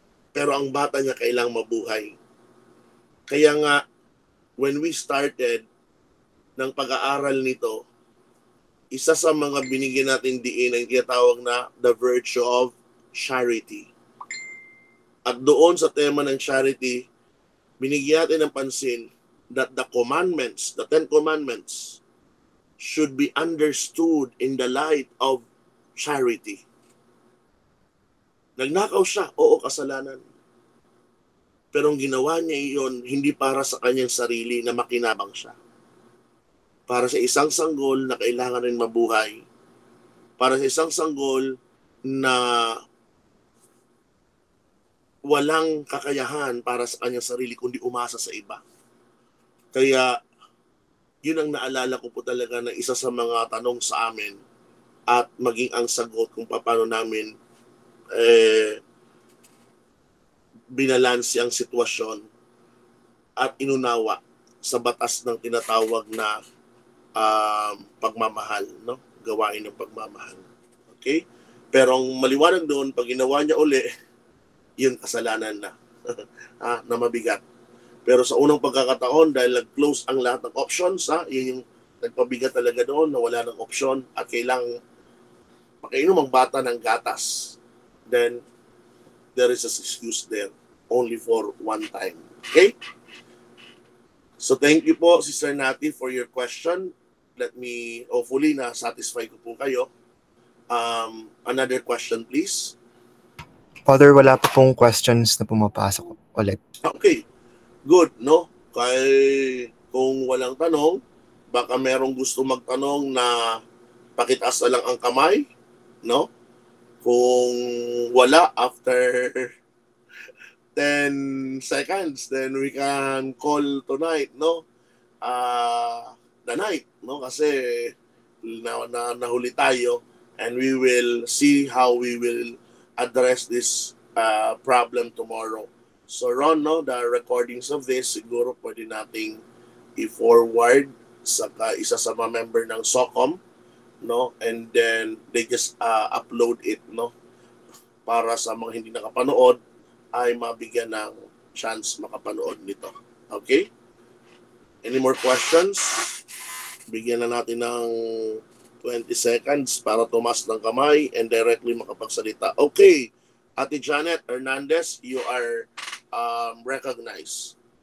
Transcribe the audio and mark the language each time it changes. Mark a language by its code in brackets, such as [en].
[tl] Pero ang bata niya kailang mabuhay. Kaya nga, [en] when we started [tl] ng pag-aaral nito, isa sa mga binigyan natin diin ay tinatawag na [en] the virtue of charity. [tl] At doon sa tema ng charity, binigyan natin ng pansin [en] that the commandments, the 10 commandments, should be understood in the light of charity. [tl] Nagnakaw siya, oo, kasalanan. Pero ang ginawa niya iyon, hindi para sa kanyang sarili na makinabang siya. Para sa isang sanggol na kailangan rin mabuhay. Para sa isang sanggol na walang kakayahan para sa kanyang sarili kundi umasa sa iba. Kaya yun ang naalala ko po talaga na isa sa mga tanong sa amin at maging ang sagot kung paano namin binalansi ang sitwasyon at inunawa sa batas ng tinatawag na pagmamahal, no? Gawain ng pagmamahal. Okay? Pero ang maliwanag doon, pag ginawa niya uli, yun kasalanan na. Na mabigat. Pero sa unang pagkakataon, dahil nag-close ang lahat ng options, yun yung nagpabigat talaga doon na wala ng option at kailangang makainom ang bata ng gatas. [en] Then, there is an excuse there only for one time. Okay? So thank you po, Sister Nati, for your question. Let me, hopefully, [tl] na-satisfy ko po kayo. [en] Another question, please. [tl] Father, wala pa pong questions na pumapasok ulit. [en] Okay, good, no? [tl] Kaya kung walang tanong, baka merong gusto magtanong na pakitaas na lang ang kamay, no? Kung wala, [en] after 10 seconds, then we can call tonight, no? The night, no? [tl] Kasi nahuli tayo [en] and we will see how we will address this problem tomorrow. [tl] So Ron, no, [en] the recordings of this, [tl] siguro pwede nating i-forward sa isa sa mga member ng SOCOM, no? [en] And then they just upload it, no? [tl] Para sa mga hindi nakapanood ay mabigyan ng chance makapanood nito. Okay? [en] Any more questions? [tl] Bigyan na natin ng 20 seconds para tumas ng kamay [en] and directly [tl] makapagsalita. [en] Okay. Ate Janet Hernandez, you are recognized.